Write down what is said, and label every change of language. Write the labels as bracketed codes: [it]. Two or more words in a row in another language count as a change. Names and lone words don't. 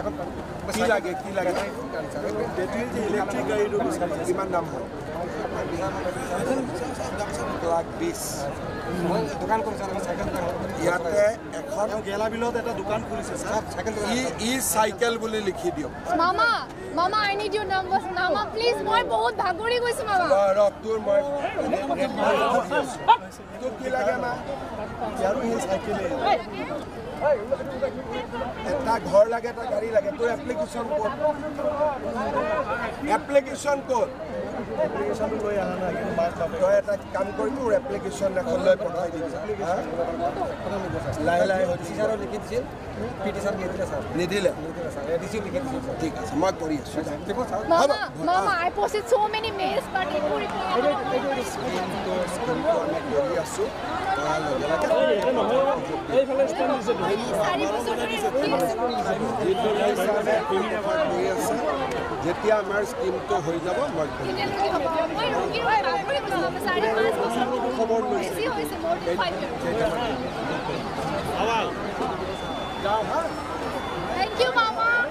[as] কি লাগে বেটাৰী যে ইলেক্ট্ৰিক গাড়ীটো বিচাৰিছে কিমান দাম হয় 1,20,000 মই দোকান কৰিছোঁ চাইকেল ইয়াতে এখন গেলা বিলত এটা দোকান খুলিছে স্যার সাইকেল ই চাইকেল বুলি লিখি দিয়ক মামা [en] I need your numbers [as] মামা প্লিজ মই বহুত ভাগৰি গৈছো মামা ৰক তোৰ মই তোৰ কি লাগে মা ইয়াৰো এই চাইকেলে এটা ঘৰ লাগে এটা গাড়ী লাগে তোৰ এপ্লিকেশ্যন কোড এপ্লিকেশ্যনটো লৈ আহা নাই কিন্তু মাছ পাব তই এটা কাম কৰি তোৰ এপ্লিকেশ্যন এখন লৈ পঠাই দিবি লাহে লাহে চিচাৰো লিখি দিছিল পিটিছন নিদিলে স্যার নিদিলে এডিসি লিখি দিছিল ঠিক আছে মই কৰি আছোঁ [en] মামা I posted so many mails but it [as] কৰি আছোঁ এইফালে ষ্টেণ্ড দিছে যেতিয়া আমাৰ স্কিমটো হৈ যাব মই খবৰ লৈছোঁ [en] Thank you mama